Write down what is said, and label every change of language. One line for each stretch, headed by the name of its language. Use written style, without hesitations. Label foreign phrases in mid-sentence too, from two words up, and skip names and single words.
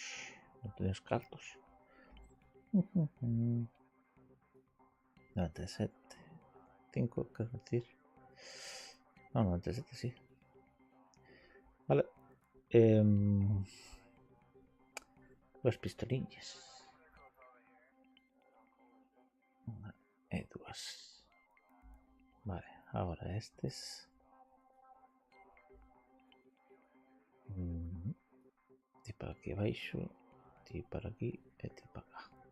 Spanish: ¿No tienes cartos? 97. 5, ¿qué decir? No, 97 sí. Vale. Los pistolillas. Dos.
Galician: Vale, ahora estes. Ti para aquí abaixo. Ti para aquí e ti para acá.